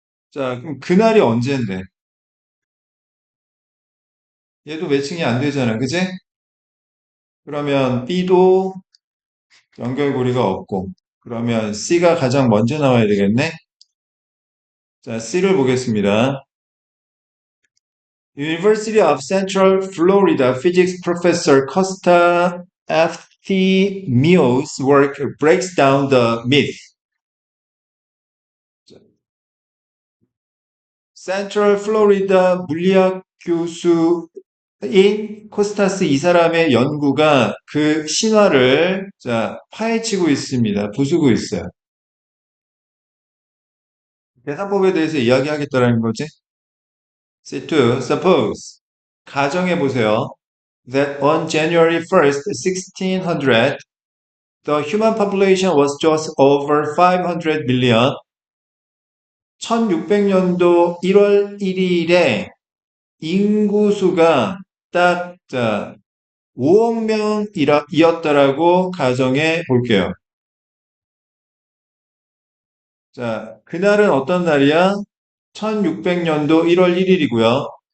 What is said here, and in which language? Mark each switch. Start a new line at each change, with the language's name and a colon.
Korean: 자, 그럼 그날이 언제인데? 얘도 매칭이 안 되잖아. 그지? 그러면 B도 연결고리가 없고, 그러면 C가 가장 먼저 나와야 되겠네? 자, C를 보겠습니다.
English: University of Central Florida physics professor Costa Efthymios' work breaks down the myth.
Korean: 센트럴 플로리다 물리학 교수인 코스타스 이 사람의 연구가 그 신화를 자, 파헤치고 있습니다. 부수고 있어요. 계산법에 대해서 이야기하겠다라는 거지. C2, suppose. 가정해 보세요.
English: That on January 1st, 1600, the human population was just over 500 million.
Korean: 1600년도 1월 1일에 인구수가 딱, 자, 5억 명이었다라고 가정해 볼게요. 자, 그날은 어떤 날이야? 1600년도 1월 1일이고요.